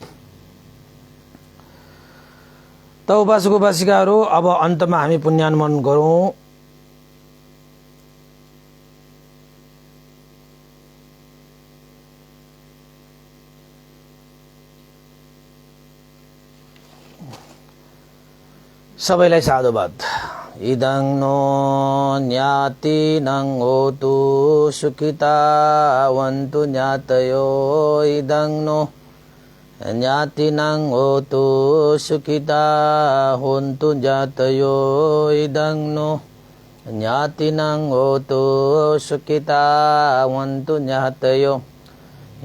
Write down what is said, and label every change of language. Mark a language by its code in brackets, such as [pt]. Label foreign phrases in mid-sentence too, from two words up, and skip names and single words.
[ne] त उपासक उपासिकाहरू अब अन्तमा हामी पुण्यानुमोदन गरौँ। सबैलाई साधुवाद। [pi] इदं नो ज्ञातिनं होतु सुखितावन्तु ज्ञातयो। इदं नो ज्ञातिनं होतु सुखिता होन्तु ज्ञातयो। इदं नो ज्ञातिनं होतु सुखिता होन्तु ज्ञातयो।